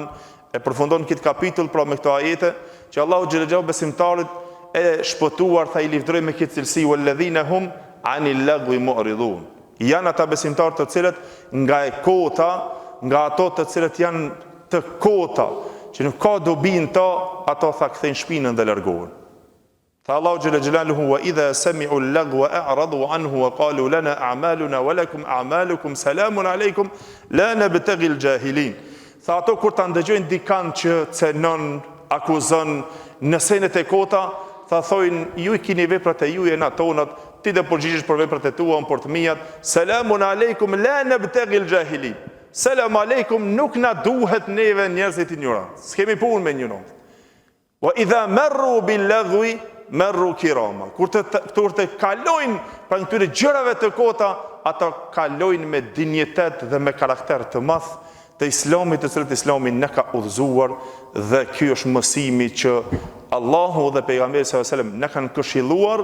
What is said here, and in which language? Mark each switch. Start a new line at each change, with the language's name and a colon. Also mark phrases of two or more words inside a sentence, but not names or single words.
Albanian: E përfundon këtë kapitull pra me këto ajete që Allahu xhelexhau besimtarit e shpëtuar tha i livdroi me këtë cilësi
Arabic: والذين هم عن اللغو معرضون.
Albanian: Janë ata besimtarë të cilët nga e kota, nga ato të cilët janë të kota, që nuk ka dobi në to, ato tha kthejnë shpinën dhe largohen. Tha Allahu
Arabic: جل جلاله وإذا سمعوا اللغو أعرضوا عنه وقالوا لنا أعمالنا ولكم أعمالكم سلام عليكم لا نبتغي الجاهلين.
Albanian: Tha ato kur ta ndëgjojnë dikant që cenon, akuzon në senet e kota, tha thojnë ju i keni veprat e juaja na tonat, ti do përgjigjesh për veprat e tua, për të mijat.
Arabic: سلام عليكم لا نبتغي الجاهلين. سلام عليكم,
Albanian: nuk na duhet neve njerëzit ignorant. S'kemi punë me ignorant.
Arabic: وإذا مروا باللغو مروا كراما.
Albanian: Kur të kalojnë për këtyre gjërave të kota, ata kalojnë me dinjitet dhe me karakter të madh të Islamit, të cilët Islami ne ka udhëzuar, dhe ky është mësimi që Allahu dhe pejgamberi
Arabic: صلى الله عليه وسلم
Albanian: ne kanë këshilluar.